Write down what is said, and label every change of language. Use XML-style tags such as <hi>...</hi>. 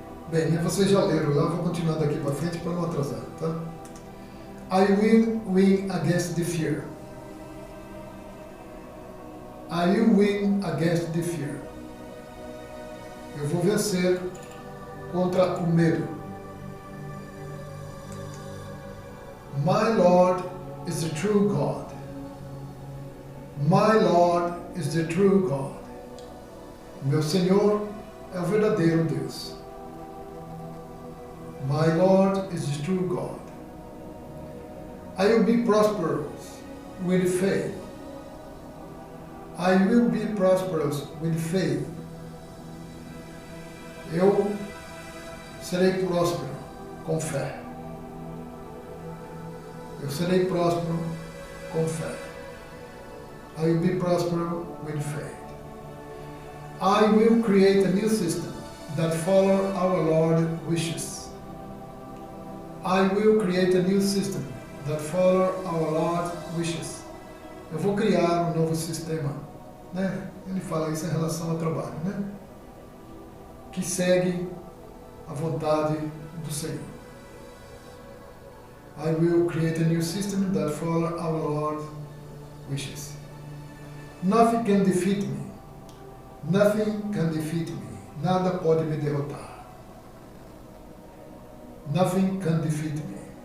<pt>Bem, vocês já leram lá, vou continuar daqui para frente para não atrasar, tá?</pt> <en>I will win against the fear. I will win against the fear.</en> <pt>Eu vou vencer contra o medo.</pt> <en>My Lord is the true God. My Lord is the true God.</en> <pt>Meu Senhor é o verdadeiro Deus.</pt> <en>My Lord is the true God. I will be prosperous with faith. I will be prosperous with faith.</en> <pt>Eu serei próspero com fé. Eu serei próspero com fé.</pt> <en>I will be prosperous with faith. I will create a new system that follows our Lord's wishes. I will create a new system that follow our Lord's wishes.</en> <pt>Eu vou criar um novo sistema, né? Ele fala isso em relação ao trabalho, né? Que segue a vontade do Senhor.</pt> <en>I will create a new system that follow our Lord's wishes. Nothing can defeat me. Nothing can defeat me.</en> <pt>Nada pode me derrotar.</pt> <en>Nothing can defeat me.</en>